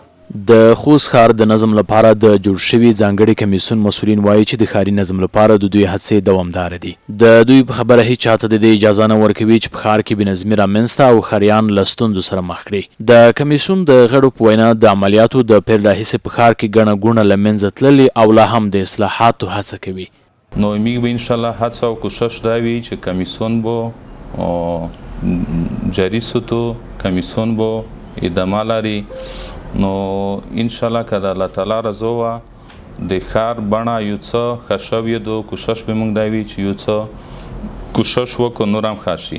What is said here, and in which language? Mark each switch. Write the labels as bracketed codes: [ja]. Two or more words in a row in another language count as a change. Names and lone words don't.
[ps] د خوست ښار د نظم لپاره د جوړ شوي ځانګړي کمیسیون مسؤلین وایي چې د ښاري نظم لپاره د دوی هڅې دوامداره دي. د دوی په خبره هیڅ چاته د دې اجازه نه ورکوي چې په ښار کې بېنظمي رامنځته او ښاریان له ستونزو سره مخ کړي. د کمیسیون د غړو په وینا د عملیاتو د پیل راهیسې په ښار کې ګڼه ګوڼه له منځه تللې او لا هم د اصلاحاتو هڅه کوي. نو میگه به انشالله هڅه او کوشش دا وي چې کمیسیون بو جاری سوتو کمیسیون بو ادامه لري. نو انشالله که د الله تعالی رضا وه د ښار بڼه یو څه ښه شوې ده. کوشش به موږ دا وي چې یو څه کوشش وکړو نور هم ښه شي.